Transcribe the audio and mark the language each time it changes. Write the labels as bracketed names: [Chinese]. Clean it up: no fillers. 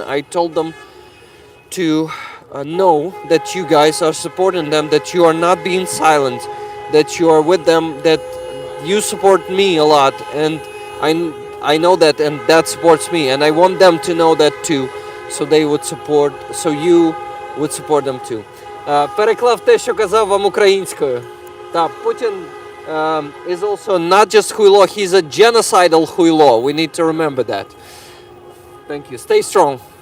[English] I told them to know that you guys are supporting them, that you are not being silent, that you are with them, that you support me a lot, and I know that, and that supports me, and I want them to know that too, so they would support, so you would support them too. [Ukrainian] Переклав те, що казав вам українською. [English] Та Путін is also not just хуйло, he's a genocidal хуйло. We need to remember that. Thank you. Stay strong.